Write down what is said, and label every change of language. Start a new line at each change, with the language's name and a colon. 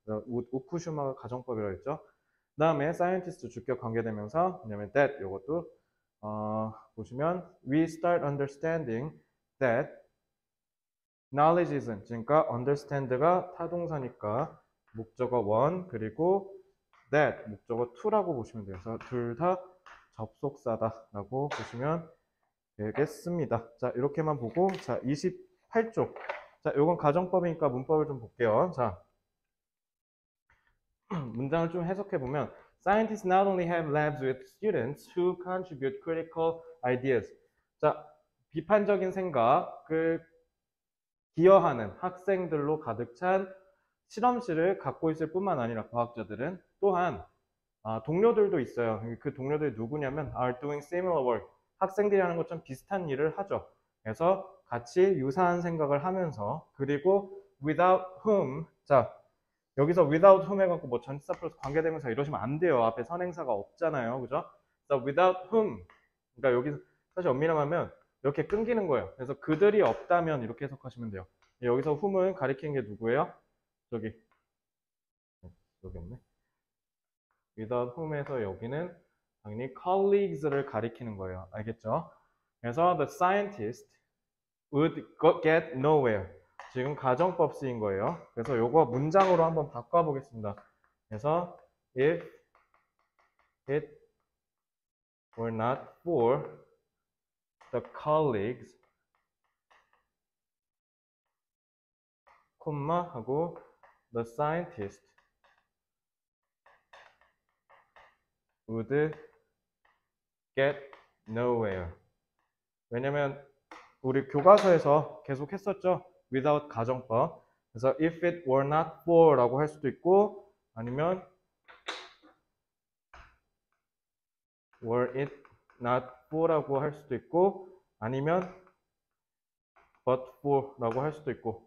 Korean: 우쿠슈마가 가정법이라고 했죠. 그 다음에 scientist 주격 관계대명사, 왜냐면 that 요것도 보시면
English: we start understanding that knowledge isn't,
Korean: 그러니까 understand가 타동사니까 목적어 one 그리고 that 목적어 to라고 보시면 돼요. 그래서 둘 다 접속사다라고 보시면 되겠습니다. 자, 이렇게만 보고 자, 28쪽. 자, 요건 가정법이니까 문법을 좀 볼게요. 자, 문장을 좀 해석해 보면
English: Scientists not only have labs with students who contribute critical ideas.
Korean: 자, 비판적인 생각을 기여하는 학생들로 가득 찬 실험실을 갖고 있을 뿐만 아니라 과학자들은 또한 동료들도 있어요. 그 동료들이 누구냐면
English: are doing similar work.
Korean: 학생들이 하는 것처럼 비슷한 일을 하죠. 그래서 같이 유사한 생각을 하면서 그리고
English: without whom.
Korean: 자, 여기서
English: without whom
Korean: 해갖고 뭐 전치사 플러스 관계대명사 이러시면 안 돼요. 앞에 선행사가 없잖아요. 그죠?
English: 그래서 without whom.
Korean: 그러니까 여기서 사실 엄밀히 하면 이렇게 끊기는 거예요. 그래서 그들이 없다면 이렇게 해석하시면 돼요. 여기서 whom은 가리키는 게 누구예요? 여기 없네.
English: without whom
Korean: 에서 여기는 당연히 colleagues를 가리키는 거예요. 알겠죠?
English: 그래서 the scientist would get nowhere.
Korean: 지금 가정법 쓰인 거예요. 그래서 요거 문장으로 한번 바꿔보겠습니다.
English: 그래서 if it were not for the colleagues,
Korean: 콤마 하고
English: the scientist would get nowhere.
Korean: 왜냐면 우리 교과서에서 계속 했었죠. without 가정법. 그래서
English: if it were not for
Korean: 라고 할 수도 있고 아니면
English: were it not for
Korean: 라고 할 수도 있고 아니면
English: but for
Korean: 라고 할 수도 있고.